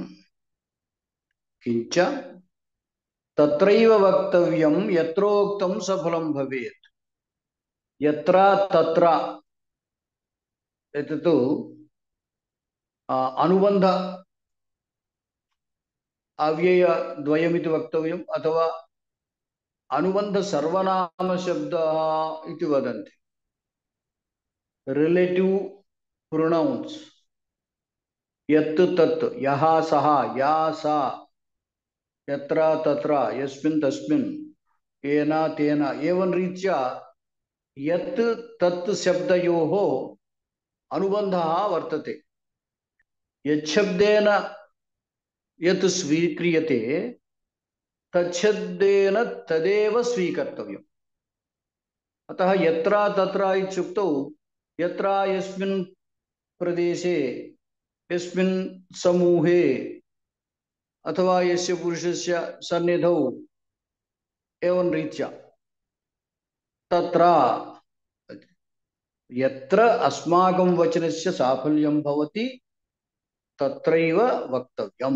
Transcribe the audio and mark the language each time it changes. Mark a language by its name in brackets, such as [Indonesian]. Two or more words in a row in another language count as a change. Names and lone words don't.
[Sanskrit] किञ्च तत्रैव वक्तव्यं यत्रोक्तं सफलं भवेत्। यत्र तत्र एतत् अनुबन्ध अव्ययद्वयमिति वक्तव्यम्, अथवा అనుబంధ సర్వనామ శబ్ద ఇది వదంతి. [English] relative pronouns [Sanskrit] యత్ తత్ యహ సహ యా సా యత్ర తత్ర యస్మిన్ తస్మిన్ ఏన తేన ఏవన్ రీత్యా యత్ తత్ శబ్దయోః అనుబంధः వర్తతే. యచ్చబ్దేన యత్ స్వీక్రియతే తచ్చబ్దేన తదేవ స్వీకర్తవ్యం. अतः यत्र तत्र इत्युक्तौ यत्र यस्मिन् प्रदेशे यस्मिन् समूहे अथवा यस्य पुरुषस्य सन्निधौ एवं रीत्या तत्र यत्र अस्माकं वचनस्य साफल्यं भवति तत्रैव वक्तव्यम्.